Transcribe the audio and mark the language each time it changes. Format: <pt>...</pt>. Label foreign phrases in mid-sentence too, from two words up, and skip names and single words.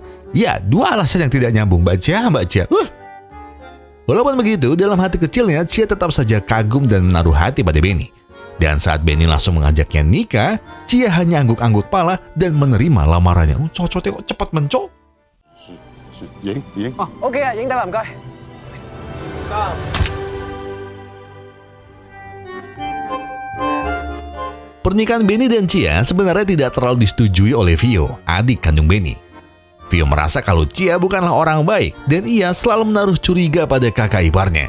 <id>Ya, dua alasan yang tidak nyambung, Mbak Chia. Walaupun begitu, dalam hati kecilnya, Chia tetap saja kagum dan menaruh hati pada Benny. Dan saat Benny langsung mengajaknya nikah, Chia hanya angguk-angguk kepala dan menerima lamarannya. Cocoknya kok cepat mencok.</id> <yue>OK 啊，影得啦，唔該。</yue> <id>Pernikahan Benny dan Chia sebenarnya tidak terlalu disetujui oleh Vio, adik kandung Benny. Vio merasa kalau Chia bukanlah orang baik dan ia selalu menaruh curiga pada kakak iparnya.</id>